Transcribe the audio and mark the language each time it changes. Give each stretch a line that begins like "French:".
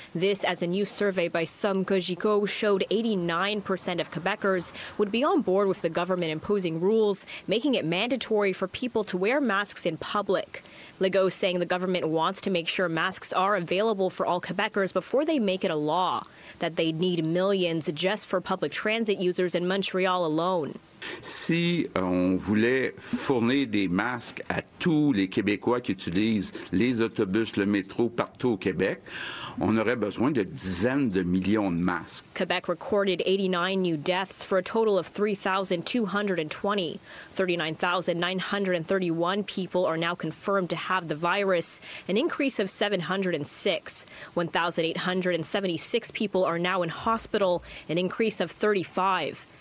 English: This as a new survey by Some Cogeco showed 89% of Quebecers would be on board with the government imposing rules, making it mandatory for people to wear masks in public. Legault saying the government wants to make sure masks are available for all Quebecers before they make it a law, that they need millions just for public transit users in Montreal alone.
French: Si on voulait fournir des masques à tous les Québécois qui utilisent les autobus, le métro partout au Québec, on aurait besoin de dizaines de millions de masques.
English: Quebec recorded 89 new deaths for a total of 3,220. 39,931 people are now confirmed to have the virus, an increase of 706. 1,876 people are now in hospital, an increase of 35.